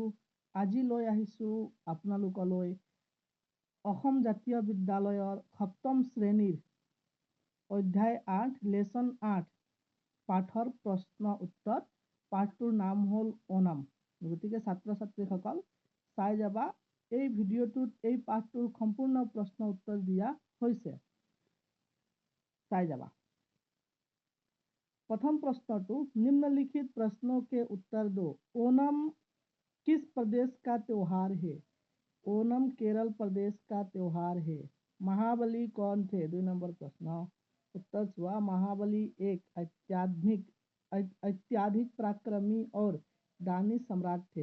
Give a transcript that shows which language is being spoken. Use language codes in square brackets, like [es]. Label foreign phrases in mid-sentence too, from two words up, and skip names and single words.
[as] আজি লৈ আহিছোঁ আপোনালোকলৈ অসম জাতীয় বিদ্যালয়ৰ সপ্তম শ্ৰেণীৰ অধ্যায় 8 লেচন 8 পাঠৰ প্ৰশ্ন উত্তৰ। পাঠটোৰ নাম হ'ল ওনাম। গতিকে ছাত্ৰ ছাত্ৰীসকল চাই যাবা। এই ভিডিঅ'টোত এই পাঠটোৰ সম্পূৰ্ণ প্ৰশ্ন উত্তৰ দিয়া হৈছে। চাই যাবা। [hi] प्रथम प्रश्न तो निम्नलिखित प्रश्नों के उत्तर दो। ओणम किस प्रदेश का त्योहार है? ओणम केरल प्रदेश का त्योहार है। महाबली कौन थे? 2 नंबर प्रश्न उत्तर हुआ महाबली एक अत्याधिक पराक्रमी और दानी सम्राट थे।